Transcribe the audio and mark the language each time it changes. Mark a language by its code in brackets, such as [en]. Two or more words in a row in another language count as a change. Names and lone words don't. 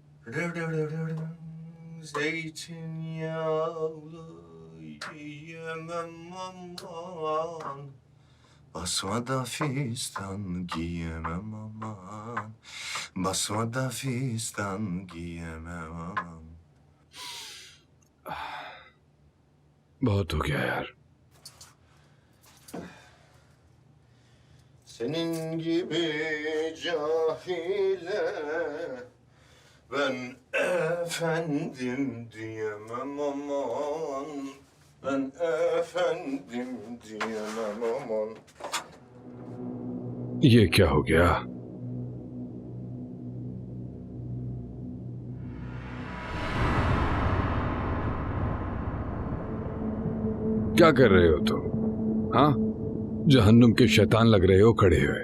[tr] Zeytinyağlı yiyemem aman, basmada fistan giyemem aman, basmada fistan giyemem aman. [hi] बहुत हो गया यार। [tr] Senin gibi cahile ben efendim diyemem aman, ben efendim diyemem aman. [hi] ये क्या हो गया? क्या कर रहे हो तुम? हाँ, जहन्नुम के शैतान लग रहे हो खड़े हुए।